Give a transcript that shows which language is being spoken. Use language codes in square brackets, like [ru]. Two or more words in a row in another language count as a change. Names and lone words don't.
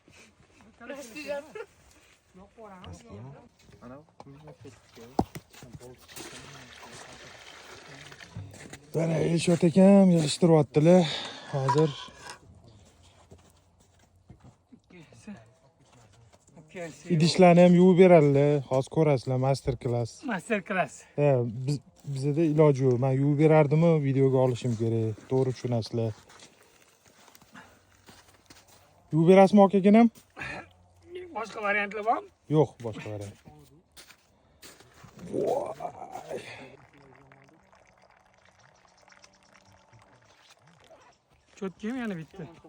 [uz] Mana Elshot akam yig'ishtiryaptilar. Hozir idishlarni ham yuvib beradilar. Hozir ko'rasizlar, [en] master class. Master class. [uz] Bizda iloji yo'q. Men yuvib berardimmi, videoga olishim kerak. To'g'ri tushunasizlar. Yuvib berasizmi akaginam? Boshqa variantlar bormi? Yo'q, boshqa variant. Cho'tkam yana bitta.